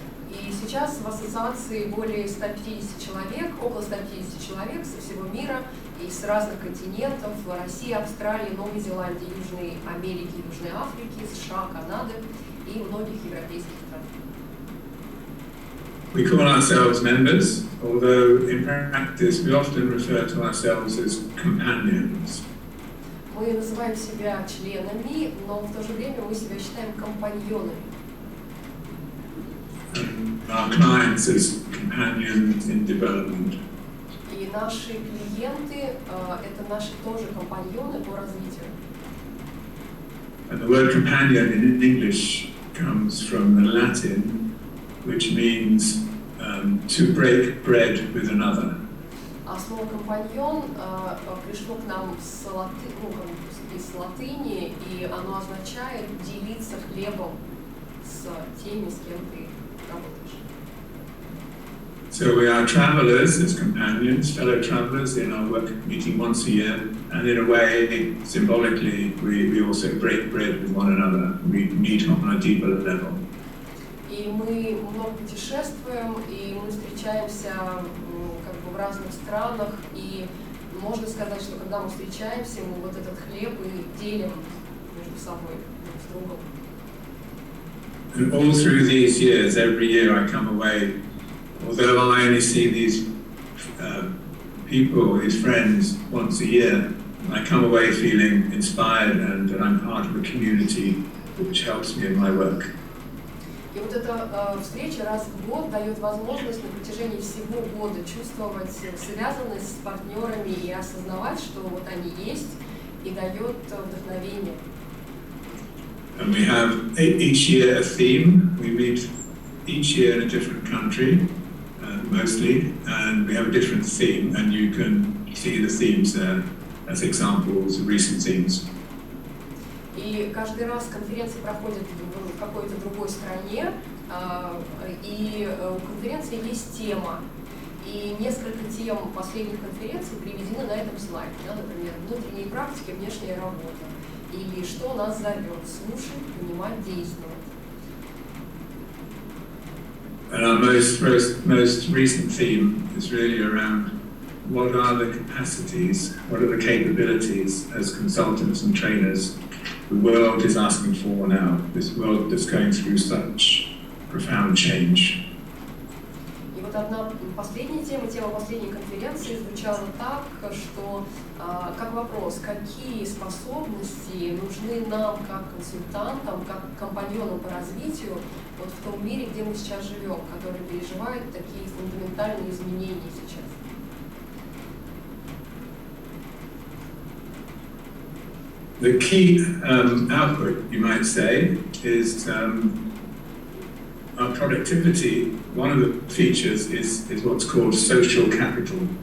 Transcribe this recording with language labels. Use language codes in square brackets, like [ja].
[ru] И сейчас в ассоциации более 150 человек, около 150 человек со всего мира, из разных континентов: России, Австралии, Новой Зеландии, Южной Америки, Южной Африки, США, Канады и многих европейских стран. [en] We call ourselves members, although in practice we often refer to ourselves as companions. [ru] Мы называем себя членами, но в то же время мы себя считаем компаньонами. [en] Our clients as companions in development. [ru] И наши клиенты это наши тоже компаньоны по развитию. [en] And the word companion in English comes from the Latin, which means to break bread with another. [ru] А слово компаньон пришло к нам из латыни, и оно означает делиться хлебом с теми, с кем ты работаешь. [en] So we are travelers as companions, fellow travelers in our work meeting once a year, and in a way, symbolically, we also break bread with one another. We meet on a deeper level. [ru] И мы много путешествуем, и мы встречаемся как бы в разных странах, и можно сказать, что когда мы встречаемся, мы вот этот хлеб и делим между собой, друг с другом. [en] And all through these years, every year I come away, although I only see these people, these friends, once a year, I come away feeling inspired and that I'm part of a community which helps me in my work. [ru] И вот эта встреча раз в год дает возможность на протяжении всего года чувствовать связанность с партнерами и осознавать, что вот они есть, и дает вдохновение. [en] And we have each year a theme. We meet each year in a different country, mostly, and we have a different theme, and you can see the themes there as examples of recent themes. [ru] И каждый раз конференции проходят в какой-то другой стране, и у конференции есть тема. И несколько тем последних конференций приведены на этом слайде. Да, например, внутренние практики, внешняя работа. Или что нас зовет: слушать, понимать, действовать. [en] And our most recent theme is really around what are the capacities, what are the capabilities as consultants and trainers the world is asking for now, this world that's going through such profound change. [ru] И вот одна последняя тема последней конференции звучала так, что как вопрос: какие способности нужны нам как консультантам, как компаньонам по развитию вот в том мире, где мы сейчас живем, который переживает такие фундаментальные изменения сейчас. [en] The key output, you might say, is our productivity. One of the features is what's called social capital.